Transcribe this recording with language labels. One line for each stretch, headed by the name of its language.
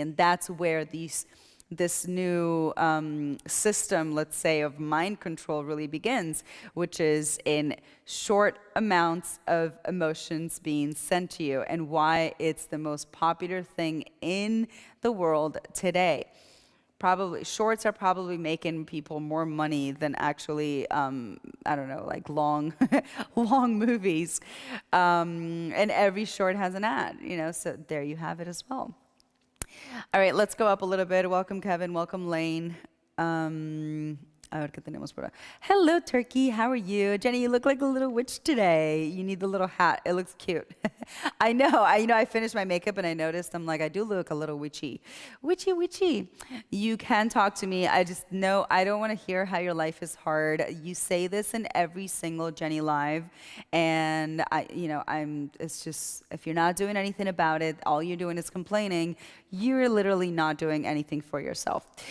English: And that's where this new system, let's say, of mind control really begins, which is in short amounts of emotions being sent to you, and why it's the most popular thing in the world today. Probably shorts are probably making people more money than actually I don't know, like long long movies, and every short has an ad, so there you have it as well. All right, let's go up a little bit. Welcome, Kevin. Welcome, Lane.
Spanish: A ver qué tenemos por ahí.
English: Hello, Turkey. How are you? Jenny, you look like a little witch today. You need the little hat. It looks cute. I know. I finished my makeup and I noticed, I'm like, I do look a little witchy. Witchy, witchy. You can talk to me. I just know I don't want to hear how your life is hard. You say this in every single Jenny Live. And it's just, if you're not doing anything about it, all you're doing is complaining, you're literally not doing anything for yourself.